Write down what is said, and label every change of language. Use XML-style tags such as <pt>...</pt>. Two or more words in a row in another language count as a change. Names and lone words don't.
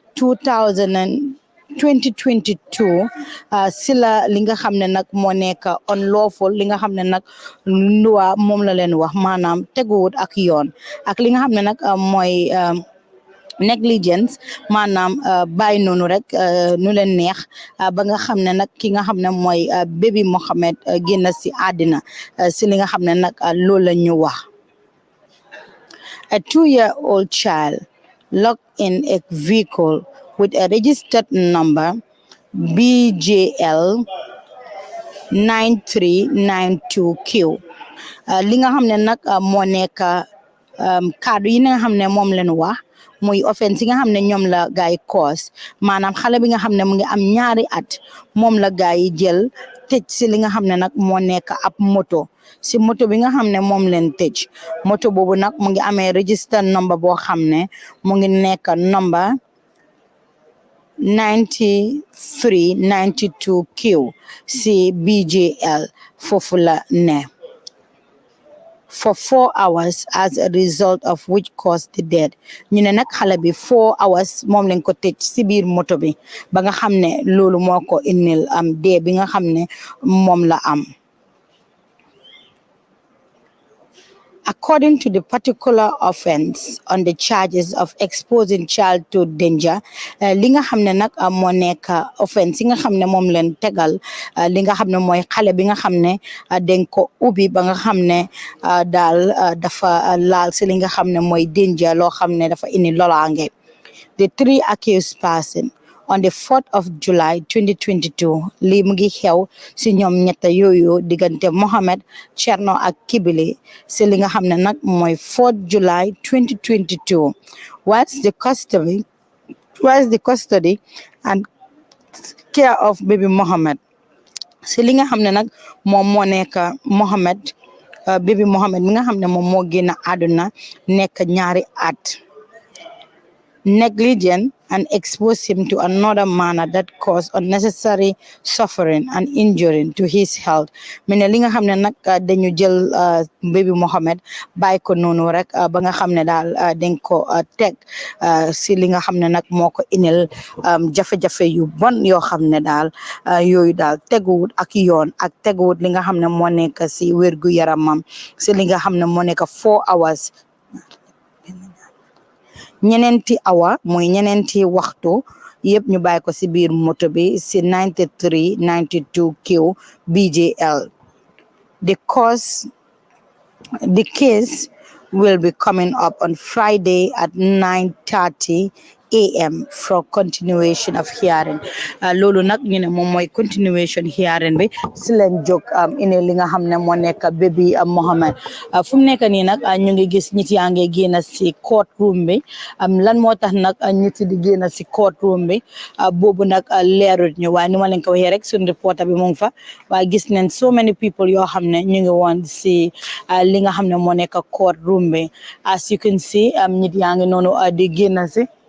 <wo>2022 si la li nga xam ne nag moo nekk unlawful li nga xam ne nag loi moom la leen wax maanaam teguwut ak yoon ak li nga xam ne nag mooy negligence maanaam bàyyi noonu rek nu leen neex ba nga xam ne nag ki nga xam ne mooy baby Mohammed génn si àddina si li nga xam ne nag loolu la ñu wax.</wo> <en>A 2-year-old child locked in a vehicle with a registered number BJL 9392Q</en> <wo>li nga xam ne nag moo nekk kaddu yi nga xam ne moom leen wax muy offense yi nga xam ne ñoom la gaay cause maanaam xale bi nga xam ne mu ngi am ñaari at moom la gaay yi jël tëj si li nga xam ne nag moo nekk ab moto si moto bi nga xam ne moom leen tëj moto boobu nag mu ngi amee</wo> <en>registered number</en> <wo>boo xam ne mu ngi nekk number 9392Q si BJL foofu la ne</wo> <en>for 4 hours as a result of which caused the death</en> <wo>ñu ne nag xale bi 4 hours moom lañ ko tëj si biir moto bi ba nga xam ne loolu moo ko indil dee bi nga xam ne moom la am.</wo> <en>according to the particular offense on the charges of exposing child to danger</en> <wo>li nga xam ne nag moo nekk offense yi nga xam ne moom leen tegal li nga xam ne mooy xale bi nga xam ne dañ ko ubbi ba nga xam ne daal dafa laal si li nga xam ne mooy danger loo xam ne dafa indi lolaange.</wo> <en>The three accused persons on the 4th of July 2022</en> <wo>lii mu ngi xew si ñoom ñetta yooyu diggante Mohamed Cherno ak Kibili si li nga xam ne nag mooy 4th July 2022</wo> <en>whilst the custody and care of baby Mohamed</en> <wo>si li nga xam ne nag moom moo nekk Mohamed baby Mohamed mi nga xam ne moom moo génn àdduna nekk ñaari at</wo> <en>negligent and expose him to another manner that caused unnecessary suffering and injury to his health.</en> <wo>Mene li nga xam ne nag dañu jël baby Mohamed bàyyi ko noonu rek ba nga xam ne daal dañ ko teg si li nga xam ne nag moo ko inel jafe-jafe yu bon yoo xam ne daal yooyu daal teguwut ak yoon ak teguwut li nga xam ne moo nekk si wérgu yaramam si li nga xam ne moo nekk 4 hours ñeneenti awa mooy ñeneenti waxtu yëpp ñu bàyyi ko si biir moto bi si 9392 Q BJL.</wo> <en>The case will be coming up on Friday at 9:30 a.m. for continuation of hearing.</en> <wo>Loolu nag ñu ne moom mooy</wo> <en>continuation hearing</en> <wo>bi si leen jóg ine li nga xam ne moo nekk baby Mohamed fu mu nekk nii nag ñu ngi gis nit yaa ngi génn si courtroom bi lan moo tax nag nit di génn si courtroom bi boobu nag leerut ñu waaye ni ma leen ko waxee rek suñu reporter bi mu ngi fa waaye gis nañ</wo> <en>so many people</en> <wo>yoo xam ne ñu ngi woon si li nga xam ne moo nekk courtroom bi</wo> <en>as you can see</en> <wo>nit yaa ngi noonu di génn si</wo>